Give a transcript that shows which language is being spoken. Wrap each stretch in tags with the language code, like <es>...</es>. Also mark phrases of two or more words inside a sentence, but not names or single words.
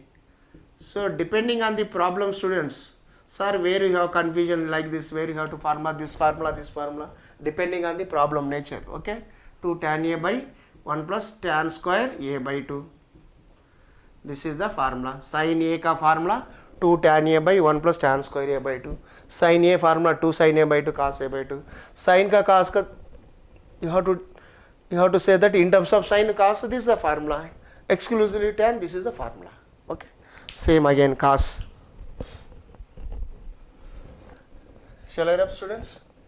<en>So depending on the problem, students, sir, where you have confusion like this, where you have to formula this formula, depending on the problem nature. Okay, 2 tan a by 1 plus tan square a by 2. This is the formula. Sin a ka formula 2 tan a by 1 plus tan square a by 2. Sin a formula 2 sin a by 2 cos a by 2. Sin ka cos ka, you have to say that in terms of sin cos, this is the formula. Exclusively tan, this is the formula. Okay, same again, cos. Shall I wrap, students?</en>